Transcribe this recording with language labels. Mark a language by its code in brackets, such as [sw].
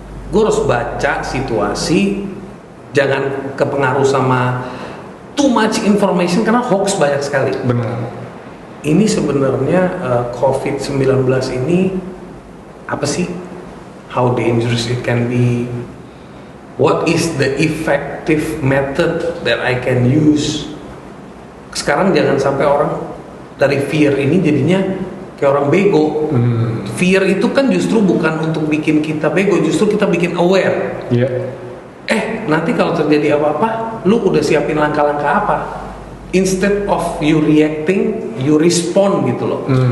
[id] Gue harus baca situasi, jangan kepengaruh sama [en] too much information [id] karena hoax banyak sekali. Benar. Ini sebenarnya COVID-19 ini apa sih? [en] How dangerous it can be? What is the effective method that I can use? [id] Sekarang jangan sampai orang dari fear ini jadinya kayak orang bego. Fear itu kan justru bukan untuk bikin kita bego, justru kita bikin aware. Nanti kalau terjadi apa-apa, lu udah siapin langkah-langkah apa? [en] Instead of you reacting, you respond [id] gitu loh.